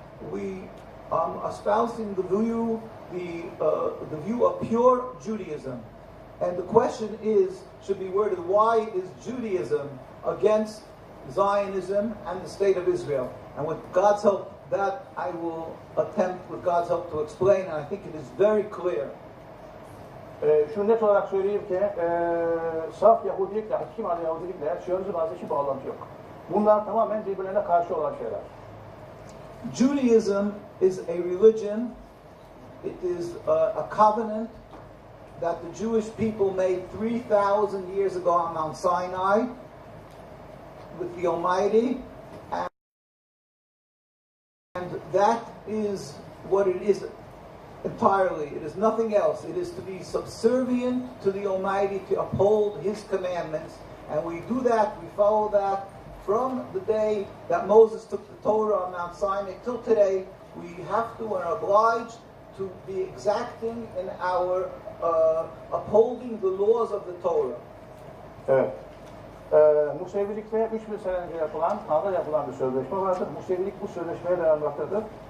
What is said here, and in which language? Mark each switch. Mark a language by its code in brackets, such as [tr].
[en] We espousing the view of pure Judaism, and the question should be worded: why is Judaism against Zionism and the state of Israel? And with God's help, that I will attempt, with God's help, to explain, and I think it is very clear. [tr] Şunu net olarak söyleyeyim ki, saf Yahudilikle, hakim adı Yahudilikle Siyonizm arasında hiçbir bağlantı yok. Bunlar tamamen birbirlerine karşı olan şeyler. [en] Judaism is a religion, it is a covenant that the Jewish people made 3,000 years ago on Mount Sinai with the Almighty, and that is what it is entirely. It is nothing else. It is to be subservient to the Almighty, to uphold His commandments, and we do that, we follow that from the day that Moses took the Torah on Mount Sinai till today. We have to and are obliged to be exacting in our upholding the laws of the Torah. [tr] Evet. Musevilikte 3000 sene önce Tanrı'da yapılan bir sözleşme vardır. Musevilik bu sözleşmeye dayanmaktadır.